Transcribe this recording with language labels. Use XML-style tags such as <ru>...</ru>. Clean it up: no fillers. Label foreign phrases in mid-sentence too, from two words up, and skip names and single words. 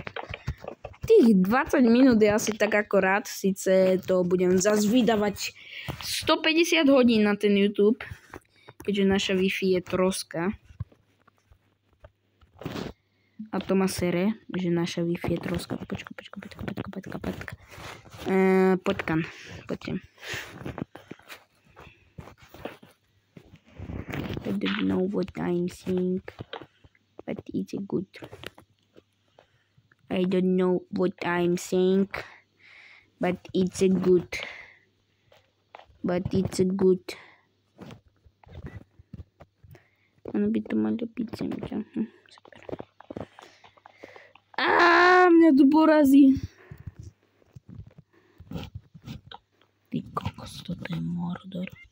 <sk>Tých 20 minút je asi tak akorát, síce to budem zase vydávať 150 hodín na ten YouTube, keďže naša Wi-Fi je troska. A to ma sere, že naša Wi-Fi je troska. Počkaj. Poďkam.</sk> <en>I don't know what I'm saying, but it's good. I don't know what I'm saying, but it's good.</en> <sk>Ono by to malo byť semťa. Super. Mňa tu porazí. Ty kokos, toto je Mordor.</sk>